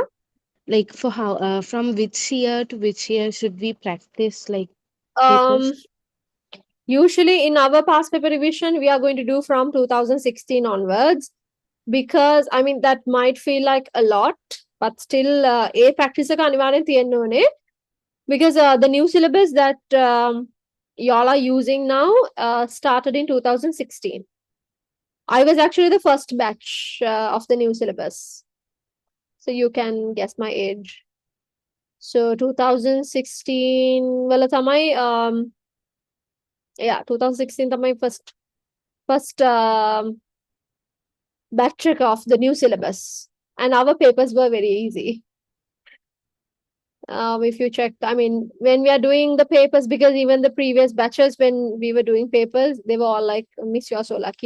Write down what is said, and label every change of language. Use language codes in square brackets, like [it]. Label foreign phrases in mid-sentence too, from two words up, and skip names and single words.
[en] Like for how from which year to which year should we practice like Um, papers? Usually in our past paper revision, we are going to do from 2016 onwards because I mean that might feel like a lot, but still a practice [si] එක අනිවාර්යෙන් තියෙන්න ඕනේ [en] because the new syllabus that y'all are using now started in 2016. I was actually the first batch of the new syllabus, so you can guess my age. So 2016 [si] වල තමයි [en] yeah 2016 තමයි first batch of the new syllabus, and our papers were very easy. If you check, I mean, when we are doing the papers, because even the previous batches, when we were doing papers, they were all like, Miss, you're so lucky.